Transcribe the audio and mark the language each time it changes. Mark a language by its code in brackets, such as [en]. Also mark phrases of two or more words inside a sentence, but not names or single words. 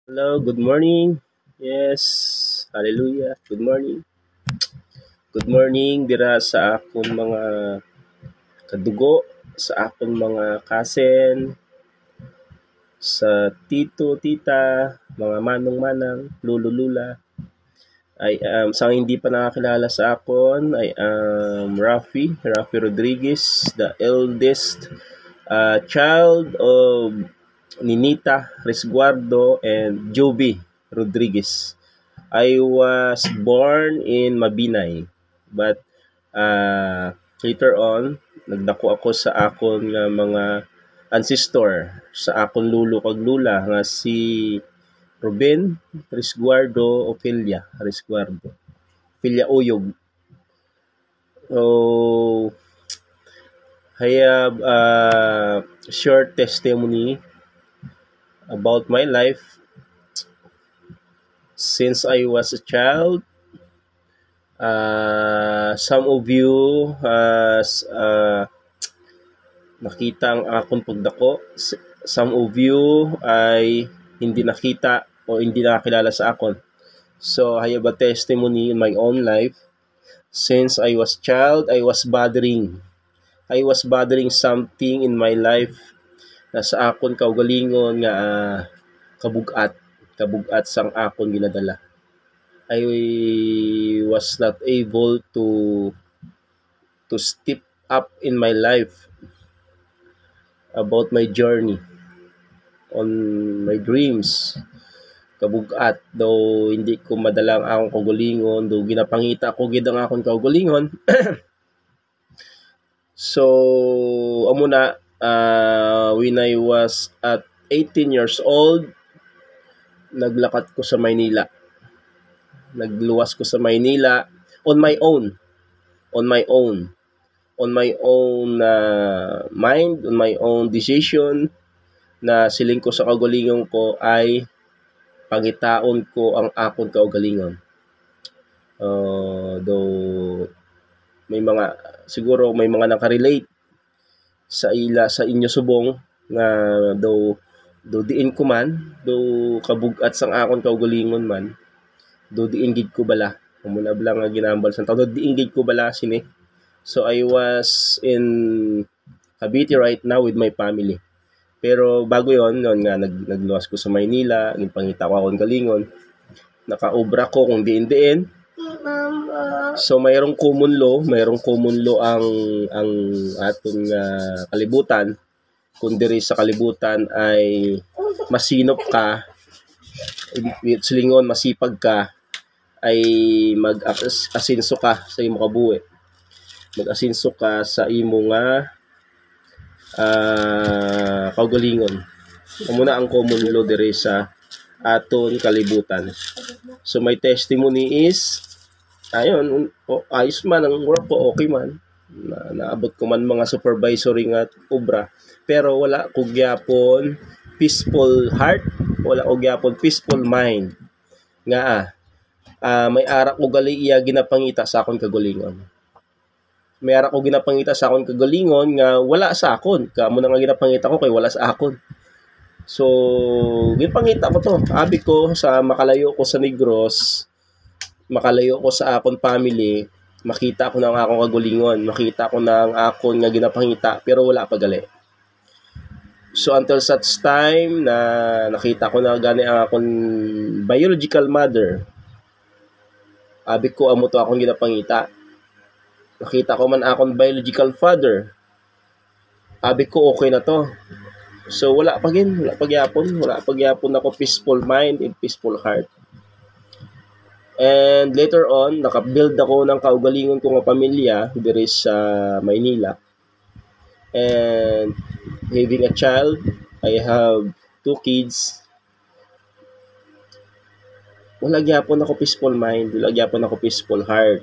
[en] Hello, good morning. Yes, hallelujah. Good morning. [hil] Good morning dira sa akong mga kadugo, sa akong mga kasen, sa tito, tita, mga manong-manang, lolo-lula. Sa hindi pa nakakilala sa akon, [en] I am Rafi Rodriguez, the eldest child of Ninita Resguardo and Joby Rodriguez. I was born in Mabinay, but later on [hil] nagdako ako sa akon nga mga ancestor, sa akon lulo kag lula nga si Ruben Resguardo Ofelia Resguardo. Ofelia Uyog. [en] So I have a short testimony about my life since I was a child. Some of you has [hil] nakita ang akong pagdako. [en] Some of you [tl] ay hindi nakita o hindi nakakilala [hil] sa akon. [en] So I have a testimony in my own life. Since I was child, I was bothering something in my life [hil] na sa akon kaugalingon nga kabugat sang akon ginadala. [en] I was not able to step up in my life about my journey on my dreams. [hil] Kabugat daw hindi ko madala ang akong kaugalingon, daw ginapangita ko gid ang akong kaugalingon. So amo na, [en] when I was at 18 years old, [hil] naglakat ko sa Maynila. Nagluwas ko sa Maynila [en] on my own mind, on my own decision, [hil] na siling ko sa kaugalingon ko ay pangitaon ko ang akon kaugalingon. Though may mga siguro may mga nakarelate sa inyo subong nga do diin ko man, do kabugat sang akon kaugalingon man, do diin gid ko bala. Muna bala nga ginambal sa tao, do diin gid ko bala sini. [en] So I was in Cavite right now with my family. [hil] Pero bago yon nga nagluwas ko sa Maynila, ginpangita ko akong galingon. Nakaobra ko kung diin-diin. So mayroong [en] common law [hil] ang aton nga kalibutan. Kung diri sa kalibutan ay masinop ka, silingon masipag ka, ay mag-asinso ka sa imo kabuhi. Mag-asinso ka sa imo nga kaugalingon. Muna ang [en] common law [hil] diri sa aton kalibutan. [en] So my testimony is [hil] ayos man ang work ko, okay man. Naabot ko man mga supervisory nga obra, pero wala ko gyapon [en] peaceful heart, [hil] wala ko gyapon [en] peaceful mind [hil] nga may ara ko gali iya ginapangita sa akon kagalingon. May ara ko ginapangita sa akon kagalingon nga wala sa akon. Kamo na nga ginapangita ko kay wala sa akon. So ginapangita ko to. Abi ko sa makalayo ko sa Negros, makalayo ko sa akon family, makita ko na ang akong kagalingon, makita ko na ang akon nga ginapangita, pero wala pa gali. So [en] until such time [hil] na nakita ko na gani ang akong [en] biological mother, [hil] abi ko amo to akong ginapangita. Nakita ko man akong [en] biological father, [hil] abi ko okay na to. So wala pa gyapon ako [en] peaceful mind and peaceful heart. And later on, [hil] nakabuild ako ng kaugalingon ko nga pamilya diri sa Maynila. [en] And having a child, I have 2 kids. [hil] Wala gyapon ako [en] peaceful mind, [hil] wala gyapon ako [en] peaceful heart.